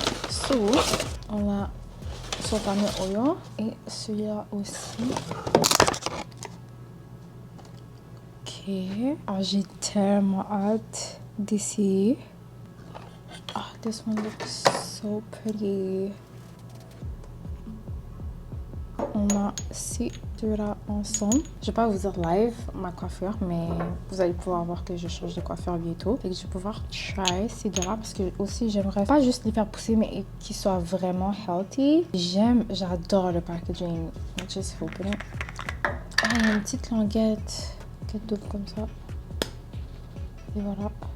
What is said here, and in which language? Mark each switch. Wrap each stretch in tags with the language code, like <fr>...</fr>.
<fr>So, on a Sultana Oil et celui-là aussi. Ok. Alors, j'ai tellement hâte d'essayer.</fr> <en>Oh, this one looks so pretty.</en> <fr>On a ces deux-là ensemble. Je vais pas vous dire live ma coiffure, mais vous allez pouvoir voir que je change de coiffure bientôt. Et que je vais pouvoir try ces deux-là parce que aussi j'aimerais pas juste les faire pousser, mais qu'ils soient vraiment healthy. J'adore le packaging.</fr> <en>Just open it.</en> <fr>Ah, il y a une petite languette qui est double comme ça. Et voilà.</fr>